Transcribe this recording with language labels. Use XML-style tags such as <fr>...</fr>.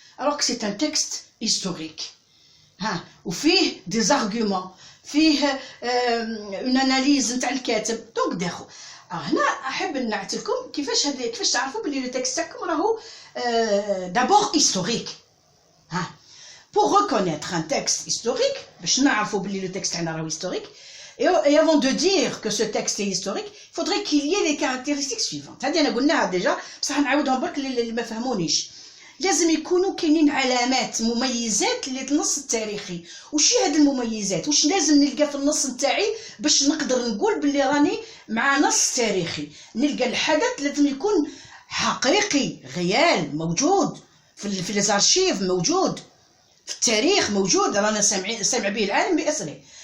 <fr>Alors que c'est un texte historique. Où fait des arguments, fait une analyse</fr> <ar>نتاع الكاتب. Donc داخل. هنا أحب نعطي لكم كيفاش تعرفوا بلي لو تكست تاعكم راهو</ar> <fr>d'abord historique. Pour reconnaître un texte historique,</fr> <ar>باش نعرفوا بلي لو تكست تاعنا راهو historique.</ar> <fr>Et avant de dire que ce texte est historique, il faudrait qu'il y ait les caractéristiques suivantes.</fr> <ar>هذه أنا قلناها déjà، بصح نعاودهم برك اللي ما فهمونيش. لازم يكونوا كاينين علامات مميزات للنص التاريخي. وش هاد المميزات؟ وش لازم نلقى في النص نتاعي باش نقدر نقول باللي راني مع نص تاريخي؟ نلقى الحدث لازم يكون حقيقي، غيال، موجود في الارشيف، موجود في التاريخ، موجود، رانا سامع به العالم بأسره.</ar>